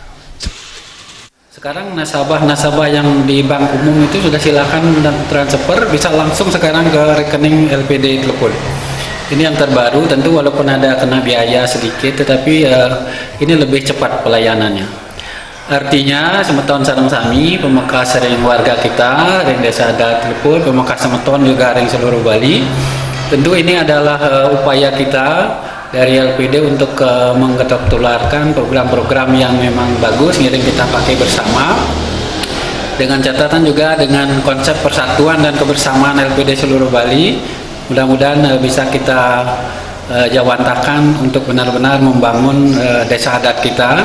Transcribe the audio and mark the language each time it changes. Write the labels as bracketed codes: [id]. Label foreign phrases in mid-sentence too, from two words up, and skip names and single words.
[id] Sekarang nasabah yang di Bank Umum itu sudah silakan dan transfer, bisa langsung sekarang ke rekening LPD Teleput. Ini yang terbaru, tentu walaupun ada kena biaya sedikit, tetapi ini lebih cepat pelayanannya. [ban] Artinya semeton sareng sami, pemekas ring [id] warga kita, [ban] ring Desa Adat Teleput, pemekas semeton juga ring seluruh Bali. [id] Tentu ini adalah upaya kita dari LPD untuk menggetok tularkan program-program yang memang bagus, ngiring kita pakai bersama. Dengan catatan juga dengan konsep persatuan dan kebersamaan LPD seluruh Bali, mudah-mudahan bisa kita jawantakan untuk benar-benar membangun desa adat kita.